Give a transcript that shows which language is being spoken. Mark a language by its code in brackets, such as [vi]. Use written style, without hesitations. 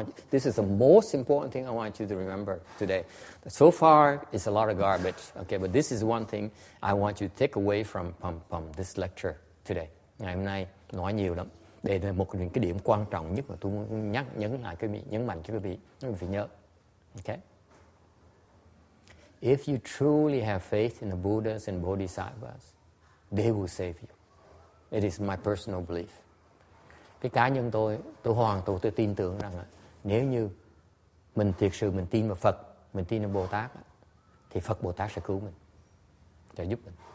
[en] This is the most important thing I want you to remember today. So far, it's a lot of garbage. Okay, but this is one thing I want you to take away from this lecture today. [vi] Ngày hôm nay nói nhiều lắm. Đây là một cái điểm quan trọng nhất mà tôi muốn nhấn mạnh cho quý vị phải nhớ. [en] Okay? If you truly have faith in the Buddhas and Bodhisattvas, they will save you. It is my personal belief. [vi] Cái cá nhân tôi hoàn toàn tôi tin tưởng rằng nếu như mình thiệt sự mình tin vào Phật, mình tin vào Bồ Tát, thì Phật Bồ Tát sẽ cứu mình, sẽ giúp mình.